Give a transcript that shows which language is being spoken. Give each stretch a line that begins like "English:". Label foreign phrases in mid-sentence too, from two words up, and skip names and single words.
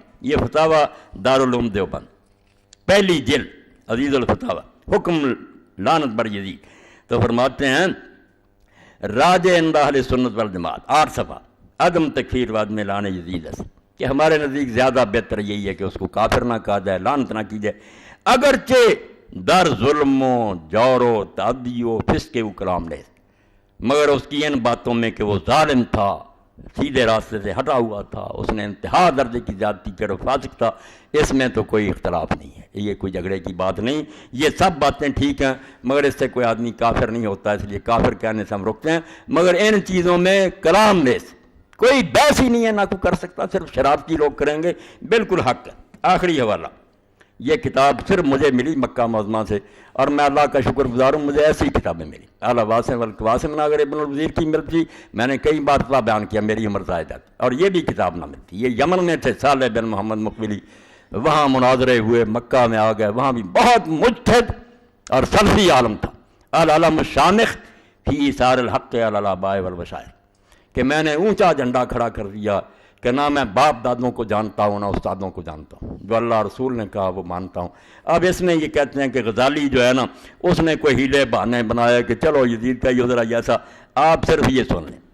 Urdu: یہ فتاویٰ دارالعلوم دیوبند پہلی جلد عزیز الفتاویٰ حکم لعنت بر یزید. تو فرماتے ہیں
Arabic: راج عند اہل سنت والجماعت
Urdu: 8 صفحہ عدم تکفیر بعد میں لعن یزید ہے کہ ہمارے نزدیک زیادہ بہتر یہی ہے کہ اس کو کافر نہ کہا جائے، لعنت نہ کی جائے، اگرچہ
Persian: در ظلم و جور و تعدی و فسق
Urdu: و کلام لے، مگر اس کی ان باتوں میں کہ وہ ظالم تھا، سیدھے راستے سے ہٹا ہوا تھا، اس نے انتہا درجے کی زیادتی کی اور فاسق تھا، اس میں تو کوئی اختلاف نہیں ہے. یہ کوئی جھگڑے کی بات نہیں، یہ سب باتیں ٹھیک ہیں، مگر اس سے کوئی آدمی کافر نہیں ہوتا، اس لیے کافر کہنے سے ہم روکتے ہیں. مگر ان چیزوں میں کلام لیس کوئی بحث ہی نہیں ہے، نہ کوئی کر سکتا، صرف شرارتی لوگ کریں گے. بالکل حق ہے. آخری حوالہ، یہ کتاب صرف مجھے ملی مکہ معظمہ سے، اور میں اللہ کا شکر گزار ہوں مجھے ایسی کتابیں ملی. اعلیٰ واسم والقواسم اگر ابن الوزیر کی ملتی، میں نے کئی بار اتنا بیان کیا میری عمر ضائع جاتی، اور یہ بھی کتاب نہ ملتی. یہ یمن میں تھے صالح بن محمد مقبلی، وہاں مناظرے ہوئے، مکہ میں آ گئے، وہاں بھی بہت مجتہد اور سلفی عالم تھا. العلم الشامخ فی ایثار الحق علی الآباء والمشائخ، کہ میں نے اونچا جھنڈا کھڑا کر دیا کہ نہ میں باپ دادوں کو جانتا ہوں نہ استادوں کو جانتا ہوں، جو اللہ رسول نے کہا وہ مانتا ہوں. اب اس میں یہ کہتے ہیں کہ غزالی جو ہے نا اس نے کوئی ہیلے بہانے بنایا کہ چلو یزید کا یہ ذرا ایسا. آپ صرف یہ سن لیں.